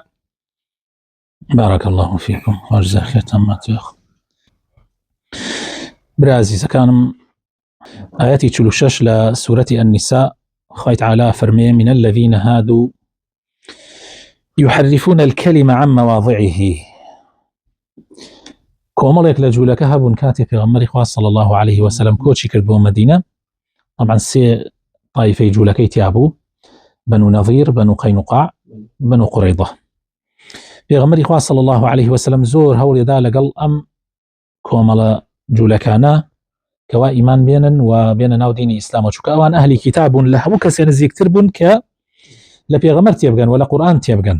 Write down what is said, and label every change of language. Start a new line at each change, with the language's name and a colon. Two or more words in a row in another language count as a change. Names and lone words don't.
Arabic: بارك الله فيكم وجزاك خير تمات يا أخ. برازيزەکانم، آياتي 46 لسورة النساء
Central Kurdish: خوای تعالى فرمي
Arabic: من الذين هادوا يحرفون الكلمة عن مواضعه.
Central Kurdish: کۆمەڵێک لە جوولەکە هەبوون کاتێ پێغەمبەری خوا
Arabic: صلی الله عليه وسلم
Central Kurdish: کۆچی کرد بۆ مەدینە. طبعا سێ طایفەی جوولەکەی تیابوو: بنو نەظیر، بنو قەینوقاع، بنو قوڕەیضە. پێغەمبەری خوا
Arabic: صلی الله عليه وسلم
Central Kurdish: زۆر هەوڵێدا لەگەڵ ئەم کۆمەڵە جوولەکانە کەوا ئیمان بێنن و بێنە ناو دینی ئیسلامەوە، چونکە ئەوان ئەهلی کتاب بوون، لە هەموو کەسێ نزیکتر بوون کە لە پێغەمبەر تێبگەن و لە قورئان تێبگەن.